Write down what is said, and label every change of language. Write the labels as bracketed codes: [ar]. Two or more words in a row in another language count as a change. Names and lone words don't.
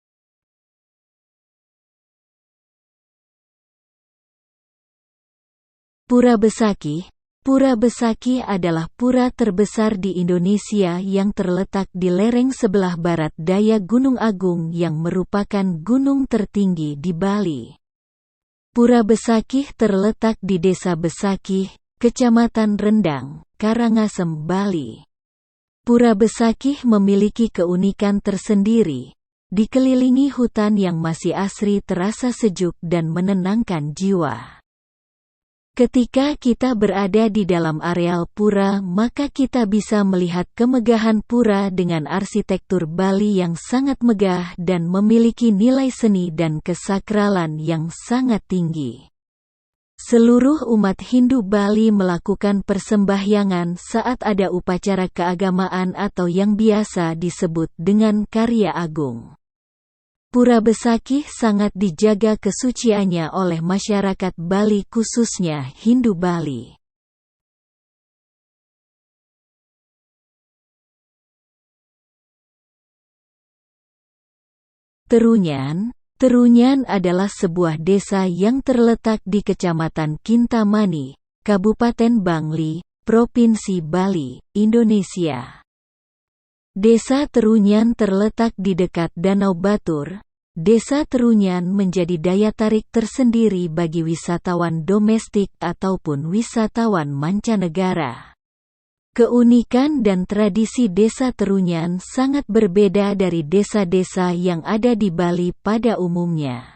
[id] Pura Besakih. Pura Besakih adalah pura terbesar di Indonesia yang terletak di lereng sebelah barat daya Gunung Agung yang merupakan gunung tertinggi di Bali. Pura Besakih terletak di Desa Besakih, Kecamatan Rendang, Karangasem, Bali. Pura Besakih memiliki keunikan tersendiri, dikelilingi hutan yang masih asri terasa sejuk dan menenangkan jiwa. Ketika kita berada di dalam areal pura, maka kita bisa melihat kemegahan pura dengan arsitektur Bali yang sangat megah dan memiliki nilai seni dan kesakralan yang sangat tinggi. Seluruh umat Hindu Bali melakukan persembahyangan saat ada upacara keagamaan atau yang biasa disebut dengan karya agung. Pura Besakih sangat dijaga kesuciannya oleh masyarakat Bali khususnya Hindu Bali. Terunyan. Terunyan adalah sebuah desa yang terletak di Kecamatan Kintamani, Kabupaten Bangli, Provinsi Bali, Indonesia. Desa Terunyan terletak di dekat Danau Batur. Desa Terunyan menjadi daya tarik tersendiri bagi wisatawan domestik ataupun wisatawan mancanegara. Keunikan dan tradisi Desa Terunyan sangat berbeda dari desa-desa yang ada di Bali pada umumnya.